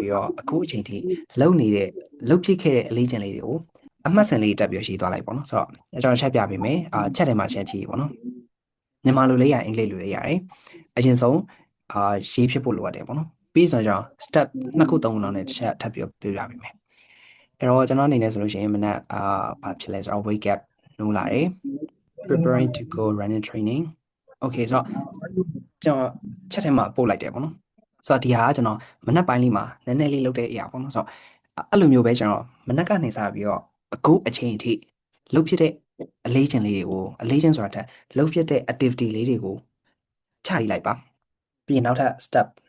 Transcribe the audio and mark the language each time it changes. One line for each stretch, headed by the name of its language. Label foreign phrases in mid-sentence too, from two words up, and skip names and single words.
Burmese: ပြီးတော့အခုအချိန်ထိလုံဖြစ်ခဲ့တဲ့အလေးကျင့်လေးတွေကိုအမှတ်စဉ်လေးတက်ပြီးရေးသွားလိုက်ပေါ့နော်ဆိုတော့ကျွန်တော်ချက်ပြပေးမယ်ချက်ထဲမှာချက်ကြည့်ပေါ့နော်မြန်မာလိုလေးရအင်္ဂလိ ပ်လိုလေးရတယ်အရင်ဆုံးရေးဖြစ်ဖို့လိုအပ်တယ်ပေါ့နော်ပြီးဆိုတော့ step 2ခု3ခုလောက်နဲ့တစ်ချက်ထပ်ပြီးပြပြပေးမယ်အဲ့တော့ ကျွန်တော်အနေနဲ့ဆိုလို့ရှိရင်မနက်ဘာဖြစ်လဲဆိုတော့
English: wake up
Burmese: နိုးလာတယ်
English: preparing to go running training okay
Burmese: ဆိုတော့ကျွန်တော်ချက်ထဲမှာပို့လိုက်တယ်ပေါ့နော်ဆိုတော့ဒီဟာကကျွန်တော်မနက်ပိုင်းလေးမှာနည်းနည်းလေးလုပ်တဲ့အရာပေါ့နော်ဆိုတော့အဲ့လိုမျိုးပဲကျွန်တော်မနက်ကနေစပြီးတော့အခုအချိန်အထိလုပ်ဖြစ်တဲ့အလေးချင်းလေးတွေကိုအလေးချင်းဆိုတာထက်လုပ်ဖြစ်တဲ့ activity လေးတွေကိုချရေးလိုက်ပါပြီးရင်နောက်ထပ် step